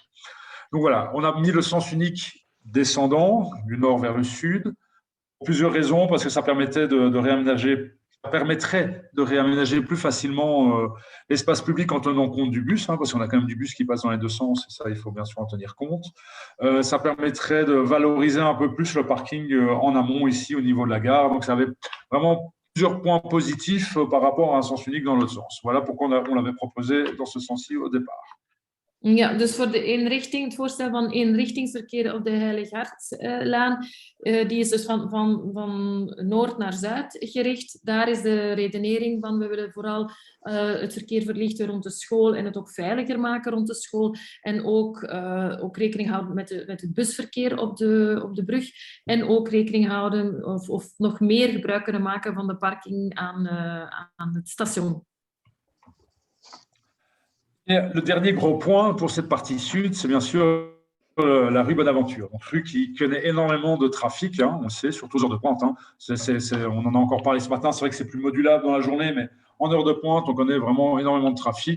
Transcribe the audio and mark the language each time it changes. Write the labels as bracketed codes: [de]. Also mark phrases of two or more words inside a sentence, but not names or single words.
[fr] Donc voilà, on a mis le sens unique descendant du nord vers le sud pour plusieurs raisons, parce que ça permettrait de réaménager plus facilement l'espace public en tenant compte du bus, hein, parce qu'on a quand même du bus qui passe dans les deux sens, et ça, il faut bien sûr en tenir compte. Ça permettrait de valoriser un peu plus le parking en amont ici au niveau de la gare. Donc, ça avait vraiment plusieurs points positifs par rapport à un sens unique dans l'autre sens. Voilà pourquoi on l'avait proposé dans ce sens-ci au départ. [nl] Ja, dus voor de eenrichting, het voorstel van eenrichtingsverkeer op de Heilig-Hartlaan, die is dus van noord naar zuid gericht. Daar is de redenering van, we willen vooral het verkeer verlichten rond de school en het ook veiliger maken rond de school. En ook rekening houden met het busverkeer op de brug. En ook rekening houden of nog meer gebruik kunnen maken van de parking aan het station. [fr] Et le dernier gros point pour cette partie sud, c'est bien sûr la rue Bonaventure. Donc, rue qui connaît énormément de trafic, hein, on le sait, surtout aux heures de pointe. Hein. On en a encore parlé ce matin, c'est vrai que c'est plus modulable dans la journée, mais en heure de pointe, on connaît vraiment énormément de trafic.